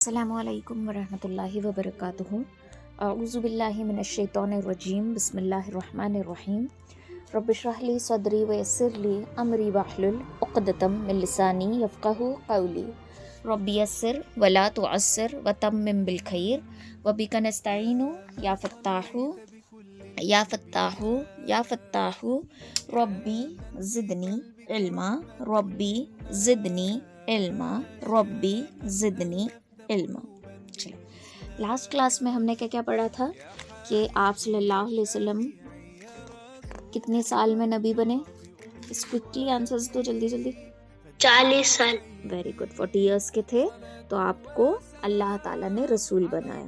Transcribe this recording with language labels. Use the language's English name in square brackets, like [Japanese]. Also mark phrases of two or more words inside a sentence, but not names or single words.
[Arabic] السلام عليكم ورحمة الله وبركاته أعوذ بالله من الشيطان الرجيم. बिस्मिल्लाहिर्रहमानिर्रहीम। رب اشرح لي صدري ويسر لي أمري واحلل عقدة من لساني يفقهوا قولي. رب يسر ولا تعسر وتمم بالخير وبك نستعين يا فتاح يا فتاح يا فتاح ربي زدني علما ربي زدني علما ربي زدني علما. [Urdu] चलो, [English] last class [Urdu] میں ہم نے کیا کیا پڑھا تھا کہ آپ [Arabic] صلى الله عليه وسلم [Urdu] کتنے سال میں نبی بنے? इस [English] quickly answers [Urdu] دو جلدی جلدی. 40 साल। [English] Very good. [Urdu] 40 इयर्स کے تھے تو آپ کو اللہ تعالیٰ نے رسول بنایا.